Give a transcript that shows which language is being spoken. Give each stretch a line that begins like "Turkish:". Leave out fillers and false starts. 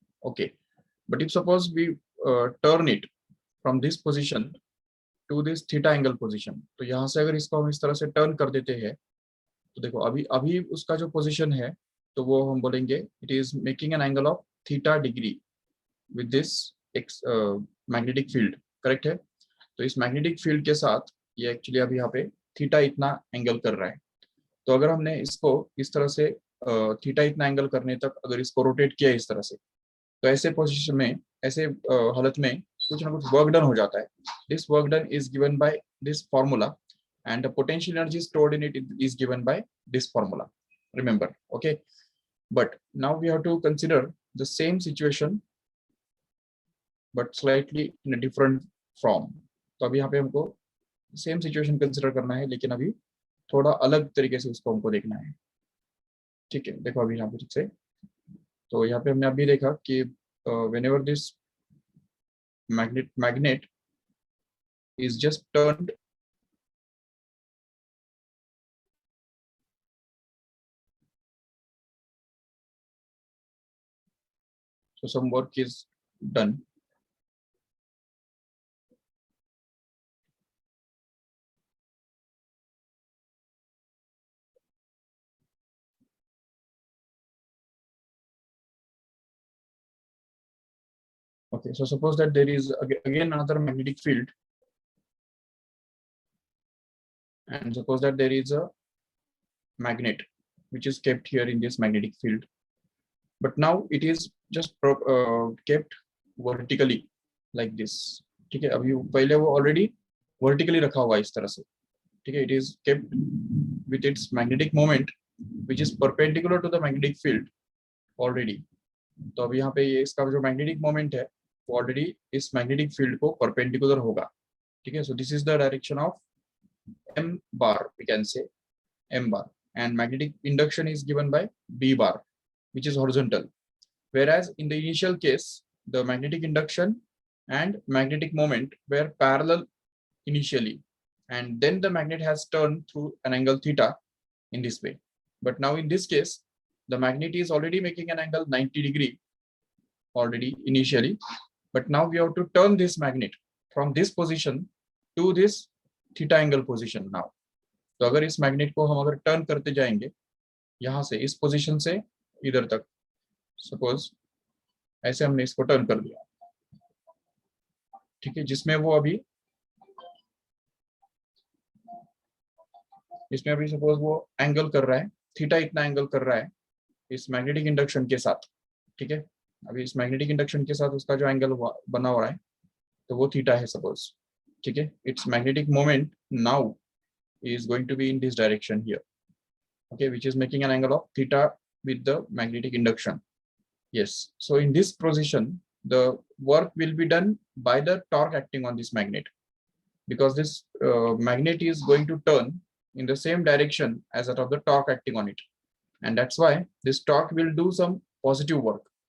English: Okay, but if suppose we turn it from this position to this theta angle position,
Hindi: तो यहाँ से अगर इसको हम इस तरह से turn कर देते हैं, तो देखो अभी उसका जो position है, तो वो हम बोलेंगे
English: it is making an angle of theta degree with this magnetic field.
Hindi: Correct है. तो इस मैग्नेटिक फील्ड के साथ ये एक्चुअली अभी यहाँ पे थीटा इतना एंगल कर रहा है. तो अगर हमने इसको इस तरह से थीटा इतना एंगल करने तक अगर इसको रोटेट किया इस तरह से, तो ऐसे पोजीशन में, ऐसे हालत में कुछ ना कुछ वर्क डन हो जाता है.
English: This work done is given by this formula, and the potential energy stored in it is given by this formula. Remember. Okay, but now we have to consider the same situation but slightly in a different form.
Hindi: तो अभी यहाँ पे हमको same situation consider करना है, लेकिन अभी थोड़ा अलग तरीके से उसको हमको देखना है. ठीक है, देखो अभी यहाँ पे ठीक से. तो यहाँ पे हमने अभी देखा कि
English: whenever this magnet is just turned so some work is done. Okay, so suppose that there is again another magnetic field, and suppose that there is a magnet which is kept here in this magnetic field, but now it is just kept vertically like this.
Hindi: ठीक है, अभी पहले वो already vertically रखा हुआ है इस तरह से. ठीक है,
English: it is kept with its magnetic moment which is perpendicular to the magnetic field already.
Hindi: तो अभी यहाँ पे ये इसका जो magnetic moment है वो already इस magnetic field को perpendicular होगा. ठीक है,
English: so this is the direction of m bar, we can say m bar, and magnetic induction is given by b bar, which is horizontal. Whereas in the initial case, the magnetic induction and magnetic moment were parallel initially, and then the magnet has turned through an angle theta in this way. But now in this case, the magnet is already making an angle 90 degree already initially, but now we have to turn this magnet from this position to this theta angle position now.
Hindi: तो अगर इस magnet को हम अगर turn करते जाएंगे यहाँ से इस पोजीशन से इधर तक, सपोज ऐसे हमने इसको टर्न कर दिया. ठीक है, जिसमें वो अभी इसमें अभी सपोज वो एंगल कर रहा है थीटा, इतना एंगल कर रहा है इस मैग्नेटिक इंडक्शन के साथ. ठीक है, अभी इस मैग्नेटिक इंडक्शन के साथ उसका जो एंगल बना हुआ है तो वो थीटा है सपोज. ठीक है,
English: It's magnetic moment now is going to be in this direction here, okay, which is making an angle of theta with the magnetic induction. Yes, so in this position the work will be done by the torque acting on this magnet, because this magnet is going to turn in the same direction as that of the torque acting on it, and that's why this torque will do some positive work.